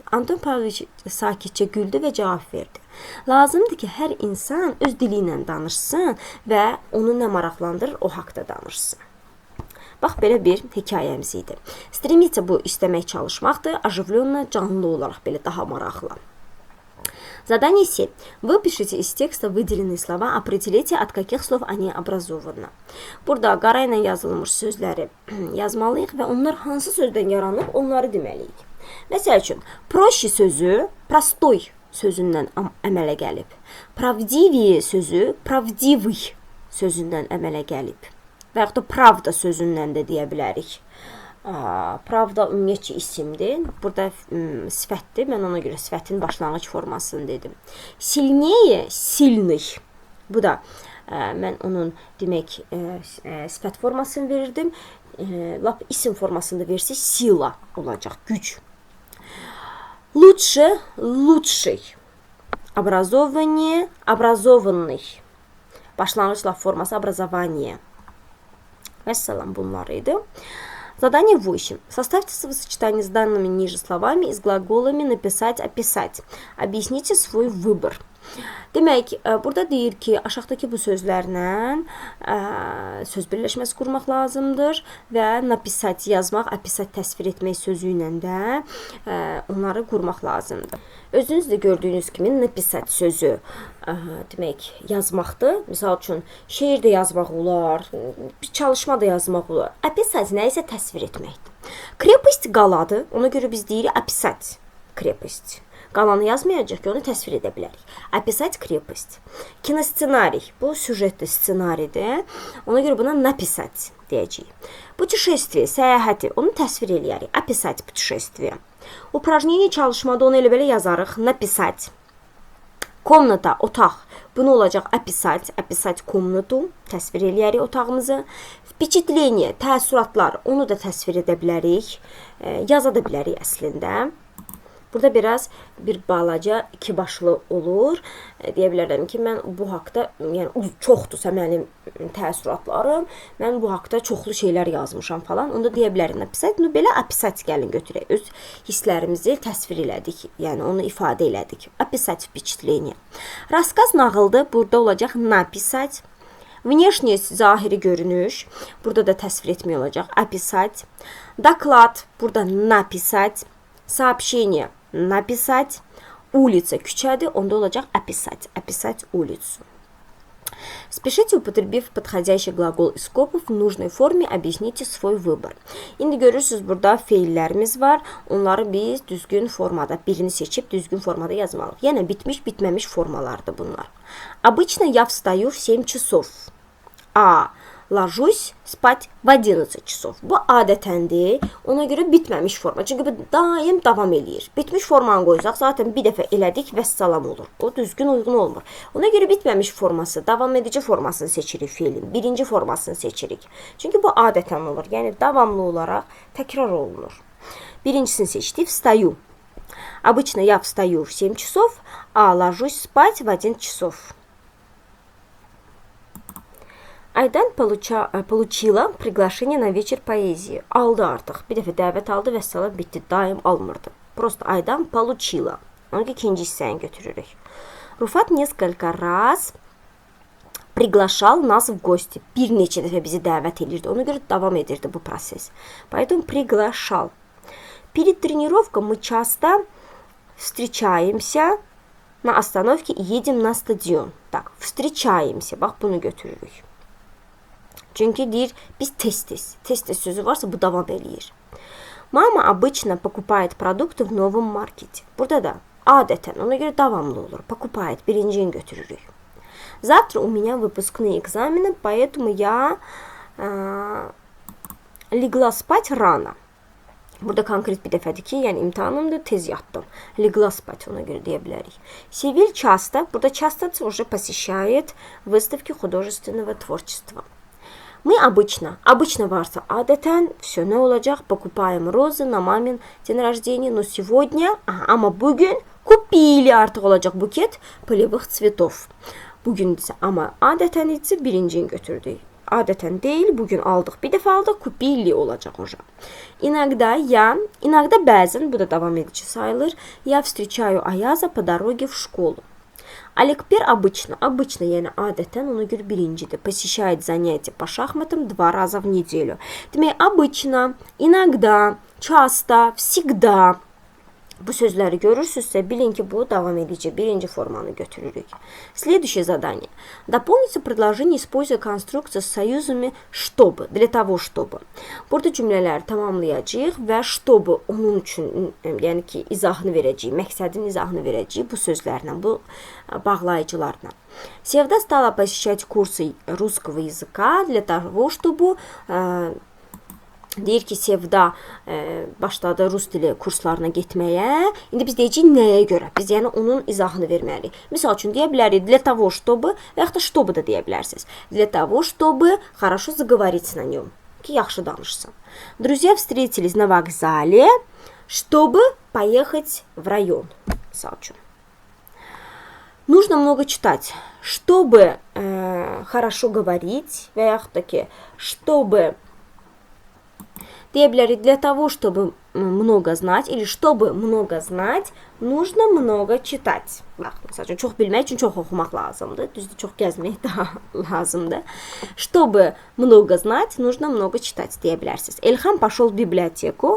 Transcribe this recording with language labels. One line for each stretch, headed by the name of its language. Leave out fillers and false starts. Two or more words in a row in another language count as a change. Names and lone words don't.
Azerbaijani: Anton Pavloviç sakitcə güldü və cavab verdi. Lazımdır ki, hər insan öz dili ilə danışsın və onu nə maraqlandırır, o haqda danışsın. Bax, belə bir hekayəmiz idi. Стремиться bu istəmək çalışmaqdır, оживленно, canlı olaraq belə daha maraqlı.
Russian: Задание 7. Выпишите из текста выделенные слова, определите, от каких слов они образованы.
Azerbaijani: Burada qara ilə yazılmış sözləri yazmalıyıq və onlar hansı sözdən yaranıb, onları deməliyik. Məsəl üçün, проще sözü простой sözündən əmələ gəlib. Правдивее sözü правдивый sözündən əmələ gəlib. Və yaxud da pravda sözündən də deyə bilərik. Pravda ümumiyyətcə isimdir. Burada sifətdir. Mən ona görə sifətin başlanğıc formasını dedim.
Russian: Сильнее, сильный
Azerbaijani: Bu da mən onun demək sifət formasını verirdim. Lap isim formasında versək sila olacaq, güc.
Russian: Лучше, лучший. Образование, образованный.
Azerbaijani: Başlanğıc laf forması образование. Vəssalam, bunlar idi.
Russian: Задание 8. Составьте словосочетание с данными ниже словами и с глаголами написать, описать. Объясните свой выбор.
Azerbaijani: Demək, burada deyir ki, aşağıdakı bu sözlərlə söz birləşməsi qurmaq lazımdır və napisat yazmaq, apisat təsvir etmək sözü ilə də onları qurmaq lazımdır. Özünüz də gördüyünüz kimi napisat sözü demək, yazmaqdır. Misal üçün, şeir də yazmaq olar, bir çalışma da yazmaq olar. Apisat nə isə təsvir etməkdir. Krepость qaladır, ona görə biz deyirik
Russian: описать крепость.
Azerbaijani: Qalanı yazmayacaq ki, onu təsvir edə bilərik.
Russian: Описать крепость. Киносценарий.
Azerbaijani: Bu süjetli ssenaridir. Ona görə buna написать deyəcəyik. Путешествие, səyahəti. Onu təsvir eləyərik.
Russian: Описать путешествие. Упражнение
Azerbaijani: çalışmada onu elə belə yazarıq.
Russian: Написать. Комната,
Azerbaijani: otaq. Bunu olacaq описать.
Russian: Описать комнату.
Azerbaijani: Təsvir eləyərik otağımızı. Впечатление, təəssüratlar. Onu da təsvir edə bilərik. Yaza da bilərik əslində. Burada biraz bir balaca iki başlı olur. Deyə bilərəm ki, mən bu haqda, yəni çoxdursa mənim təəssüratlarım, mən bu haqda çoxlu şeylər yazmışam falan. Onu da deyə bilərim. Belə описать gəlin götürək. Öz hisslərimizi təsvir elədik. Yəni onu ifadə elədik.
Russian: Описать впечатление. Рассказ nağıldır.
Azerbaijani: Burada olacaq
Russian: написать. Внешне
Azerbaijani: zahiri görünüş. Burada da təsvir etmək olacaq.
Russian: Описать. Доклад. Burada написать. Сообщение. Написать. Улица
Azerbaijani: küçədir, onda olacaq
Russian: описать. Описать улицу. Спешите, употребив подходящий глагол из скобок в нужной форме, объясните свой выбор.
Azerbaijani: İndi görürsünüz, burada feillərimiz var. Onları biz düzgün formada, birini seçib düzgün formada yazmalıyıq. Yəni bitmiş, bitməmiş formalardır bunlar.
Russian: Обычно я встаю в 7 часов. A. Ложусь spать в 11 часов.
Azerbaijani: Bu adətəndir. Ona görə bitməmiş forma. Çünki bu daim davam eləyir. Bitmiş formanı qoysaq, zaten bir dəfə elədik və salam olur. O düzgün uyğun olmur. Ona görə bitməmiş forması, davam edici formasını seçirik feilin. Birinci formasını seçirik. Çünki bu adətən olur. Yəni davamlı olaraq təkrar olunur. Birincisini seçdik.
Russian: Встаю. Обычно я встаю в 7 часов, а ложусь спать в 11 часов. Aydan получила приглашение на вечер поэзии.
Azerbaijani: Aldı artıq. Bir dəfə dəvət aldı və salam bitdi. Daim almırdı.
Russian: Просто Aydan получила.
Azerbaijani: Onun ikinci hissəni götürürük.
Russian: Rufat несколько раз приглашал нас в гости.
Azerbaijani: Bir neçə dəfə bizi dəvət edirdi. Ona görə davam edirdi bu proses.
Russian: Поэтому приглашал. Перед тренировкой мы часто встречаемся на остановке и едем на стадион. Так, встречаемся.
Azerbaijani: Bax, bunu götürürük. Çünki deyir, biz tez-tez sözü varsa bu davam eləyir.
Russian: Mama обычно покупает продукты в новом маркете.
Azerbaijani: Burada da adətən, ona görə davamlı olur. Покупает, birincini götürürük.
Russian: Завтра у меня выпускные экзамены, поэтому я легла спать рано.
Azerbaijani: Burada konkret bir dəfədir ki, yəni imtahanımdır, tez yatdım.
Russian: Легла спать,
Azerbaijani: ona görə deyə bilərik.
Russian: Севиль часто, burada часто уже посещает выставки художественного творчества. Мы обычно
Azerbaijani: varsa adətən, все nə olacaq?
Russian: Покупаем розы на мамин день рождения, но сегодня,
Azerbaijani: ama bugün
Russian: купили
Azerbaijani: artıq olacaq
Russian: buket полевых цветов.
Azerbaijani: Bugün isə, ama adətən isə birincini götürdük. Adətən deyil, bugün aldıq, bir dəfə aldıq, kupili olacaq oca. Иногда bəzən, bu da davam edici sayılır,
Russian: я встречаю Ayaz'a по дороге в школу. Аликпер обычно,
Azerbaijani: yəni adətən, ona görə birincidir.
Russian: Посещает занятия по шахматам 2 раза в неделю. Demək, обычно, иногда, часто, всегда.
Azerbaijani: Bu sözləri görürsünüzsə, bilin ki, bu davam edici, birinci formanı götürürük.
Russian: Следующее задание. Дополните предложение, используя конструкцию с союзами чтобы, для того чтобы.
Azerbaijani: Burada cümlələri tamamlayacağıq və чтобы onun üçün, yəni ki, izahını verəcəyik, məqsədin izahını verəcəyik bu sözlərlə, bu bağlayıcılarla.
Russian: Sevda стала посещать курсы русского языка для того, чтобы
Azerbaijani: Deyir ki, Sevda başladı rus dili kurslarına getməyə. İndi biz deyəcəyik nəyə görə? Biz yəni onun izahını verməliyik. Misal üçün deyə bilərik
Russian: для того, чтобы
Azerbaijani: və yaxud da чтобы da deyə bilərsiniz.
Russian: Для того, чтобы хорошо заговорить на нем.
Azerbaijani: Ki yaxşı danışsın.
Russian: Друзья встретились на вокзале, чтобы поехать в район.
Azerbaijani: Misal üçün.
Russian: Нужно много читать, чтобы хорошо говорить
Azerbaijani: və yaxud da ki,
Russian: чтобы
Azerbaijani: deyə bilərik,
Russian: для того, чтобы много знать, или чтобы много знать, нужно много читать.
Azerbaijani: Bax, məsəl üçün, çox bilmək üçün çox oxumaq lazımdır. Düzdür, çox gəzmək daha lazımdır.
Russian: Чтобы много знать, нужно много читать
Azerbaijani: deyə bilərsiniz.
Russian: Elxan пошел в библиотеку.